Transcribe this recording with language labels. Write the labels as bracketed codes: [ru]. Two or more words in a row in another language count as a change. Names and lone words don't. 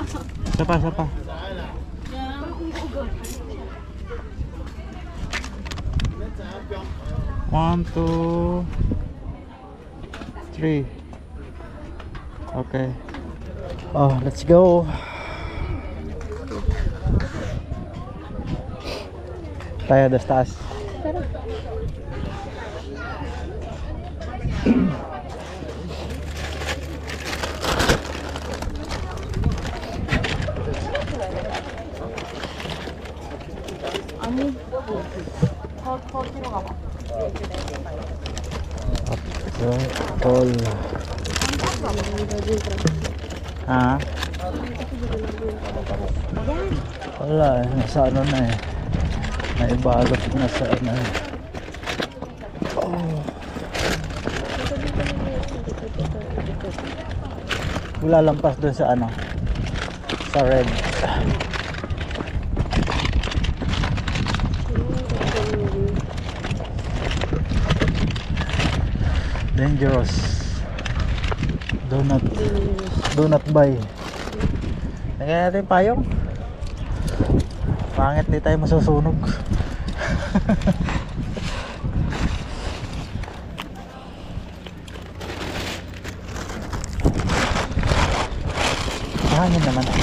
[tl] Isa pa, isa pa. Parang umuuga. 1, 2, 3. [en] Okay. Oh, let's go. [tl] Tayo dos taas. Tara. [ko] 아니, 거기로 가봐. [tl] Tol. Ha? Wala eh, nasa ano na eh. Naibalot na sa ano eh. Oh. Wala lampas dun sa ano, sa red. [en] Dangerous. Do not buy. [tl] Lagyan natin payong. Pangit, di tayo masusunog. Hangin naman.